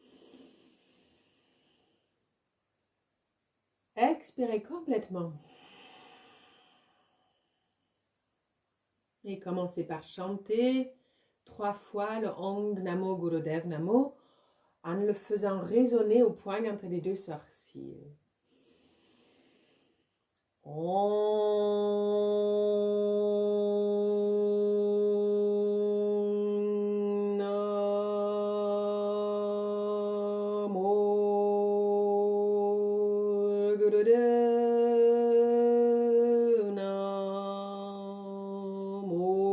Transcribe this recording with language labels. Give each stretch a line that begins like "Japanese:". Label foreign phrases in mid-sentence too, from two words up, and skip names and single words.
French: Expirez complètement. Et commencez par chanter 3 fois le
Sanskrit: Om Namo Gurudev Namo
French: en le faisant résonner au point entre les deux sourcils.
Sanskrit: Om Namo Gurudev Namo.